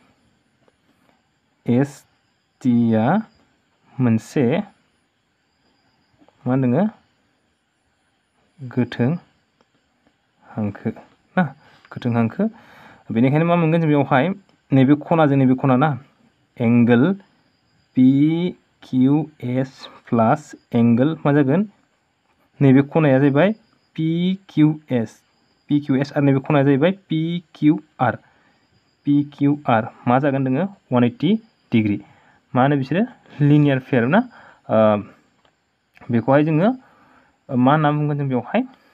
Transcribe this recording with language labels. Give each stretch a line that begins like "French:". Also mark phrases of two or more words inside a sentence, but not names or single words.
Bodo: ST आ मोनसे मा होनदों गोथों हांखो ना गोथों हांखो बेनिखायनो मा मोनगोन जों बेवहाय नैबे खनाजों नैबे खना ना एंगल
English: PQS plus angle
Bodo: मा जागोन नैबे खनाया जाहैबाय PQS आरो नैबे खनाया जाहैबाय PQR मा जागोन जोङो 180 डिग्री मा होनो बिसोरो
English: linear pair
Bodo: ना बेखौहाय जोङो मा होनना बुंगोन जों बेवहाय